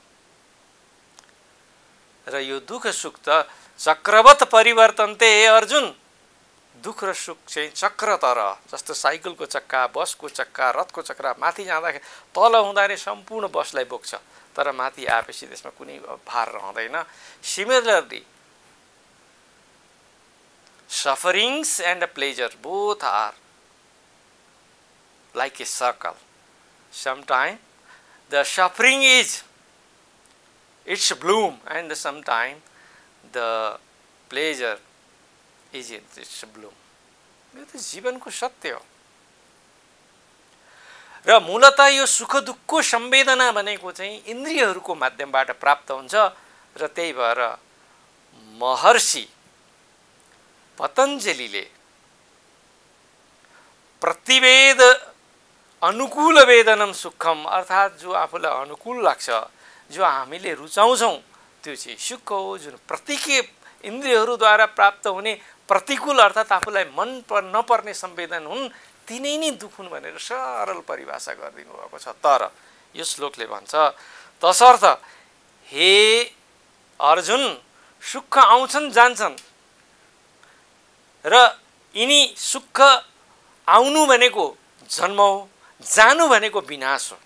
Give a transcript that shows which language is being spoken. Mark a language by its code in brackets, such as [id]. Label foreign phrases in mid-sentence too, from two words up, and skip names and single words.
[ne] र यो दुःख सुख त [sa] चक्रवत परिवर्तन ते [ne] हे अर्जुन। दुःख र सुख चाहिँ चक्र तरह, जस्तो साइकलको चक्का, बसको चक्का, रथको चक्रा माथि जाँदाखेरि तल हुँदाखेरि सम्पूर्ण बसलाई बोक्छ, तर माथि आएपछि त्यसमा कुनै भार रहँदैन। [en] सिमिलरली sufferings and pleasure both are like a circle. Sometimes the suffering is its bloom, and sometimes the pleasure is its bloom. [ne] यो त जीवनको सत्य हो। र मूलतः यो सुख दुःखको संवेदना भनेको चाहिँ इन्द्रियहरूको माध्यमबाट प्राप्त हुन्छ। र त्यही भएर महर्षि पतञ्जलिले [sa] प्रतिवेद अनुकूल वेदनम सुखम, [ne] अर्थात् जो आफूलाई अनुकूल लाग्छ, जो हामीले रुचाउँछौँ त्यो चाहिँ सुख हो। जुन इन्द्रियहरूद्वारा प्राप्त हुने प्रतिकूल अर्थात् आफूलाई मन नपर्ने संवेदन हुन्, तिनै नै दुःख हुन् भनेर सरल परिभाषा गरिदिनु भएको छ। तर यो श्लोकले भन्छ, तसर्थ हे अर्जुन, सुख आउँछन् जान्छन्, र यिनी सुख आउनु भनेको जन्म हो, जानु भनेको विनाश हो।